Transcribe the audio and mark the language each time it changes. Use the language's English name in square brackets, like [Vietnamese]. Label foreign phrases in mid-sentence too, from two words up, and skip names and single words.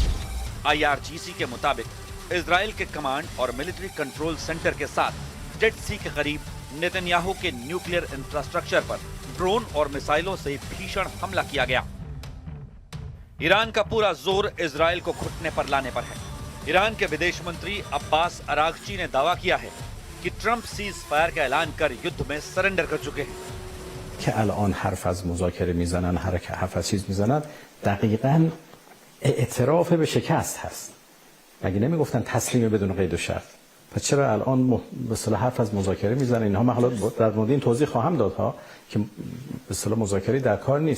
[Hindi] IRGC के मुताबिक इजराइल के कमांड और [English] military control center [Hindi] के साथ डेड सी के करीब नेतन्याहू के [English] nuclear infrastructure [Hindi] पर ड्रोन और मिसाइलों से भीषण हमला किया गया। ईरान का पूरा जोर इजराइल को घुटने पर लाने पर है। ईरान के विदेश मंत्री अब्बास अरागची ने दावा किया है कि ट्रंप [English] cease fire [Hindi] का ऐलान कर युद्ध में सरेंडर कर चुके हैं। [Persian] که الان حرف از مذاکره میزنن، حرف از چیز میزنن، دقیقاً اعتراف به شکست هست. مگه نمیگفتن تسلیم بدون قید و شرط؟ پس چرا الان به اصطلاح حرف از مذاکره میزنن؟ اینها من حالا در مورد این توضیح خواهم داد ها که به اصطلاح مذاکره در کار نیست.